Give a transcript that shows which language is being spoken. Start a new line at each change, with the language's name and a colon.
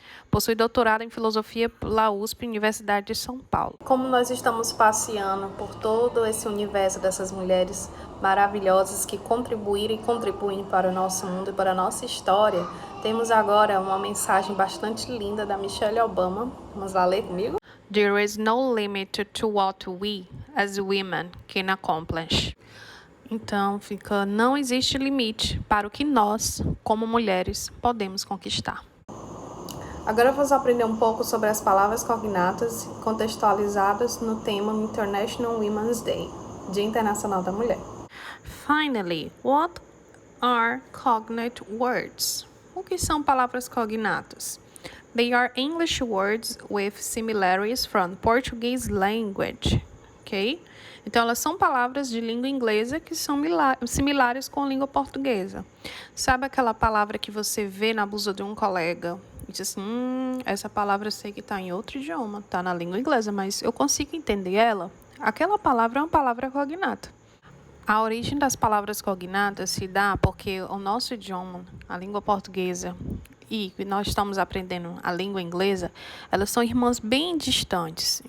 Portuguese: Possui doutorado em filosofia pela USP, Universidade de São Paulo. Como nós estamos passeando por todo esse universo dessas mulheres maravilhosas que contribuíram e contribuem para o nosso mundo e para a nossa história, temos agora uma mensagem bastante linda da Michelle Obama. Vamos lá ler comigo?
English: There is no limit to what we, as women, can accomplish.
Portuguese: Então, não existe limite para o que nós, como mulheres, podemos conquistar. Agora vamos aprender um pouco sobre as palavras cognatas contextualizadas no tema International Women's Day, Dia Internacional da Mulher.
English: Finally, what are cognate words?
Portuguese: O que são palavras cognatas?
English: They are English words with similarities from Portuguese language, ok?
Portuguese: Então, elas são palavras de língua inglesa que são similares com a língua portuguesa. Sabe aquela palavra que você vê na blusa de um colega e diz assim, essa palavra eu sei que está em outro idioma, está na língua inglesa, mas eu consigo entender ela? Aquela palavra é uma palavra cognata. A origem das palavras cognatas se dá porque o nosso idioma, a língua portuguesa, e nós estamos aprendendo a língua inglesa, elas são irmãs bem distantes.